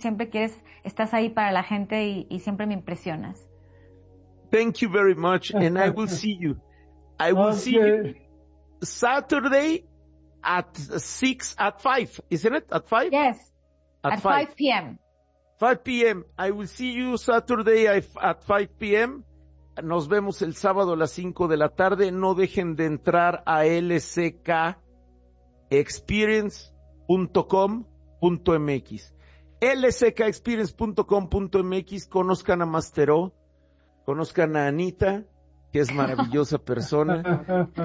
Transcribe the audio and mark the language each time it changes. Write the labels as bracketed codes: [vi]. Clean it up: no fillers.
[es] Siempre estás ahí para la gente y siempre me impresionas. [en] Thank you very much. And I will see you. I will see you Saturday at five, isn't it? At five? Yes. At five p.m. 5 p.m. I will see you Saturday at 5 p.m. [es] Nos vemos el sábado a las 5 de la tarde. No dejen de entrar a lskexperience.com.mx. lskexperience.com.mx. Conozcan a Master O. Conozcan a Anita, que es maravillosa persona.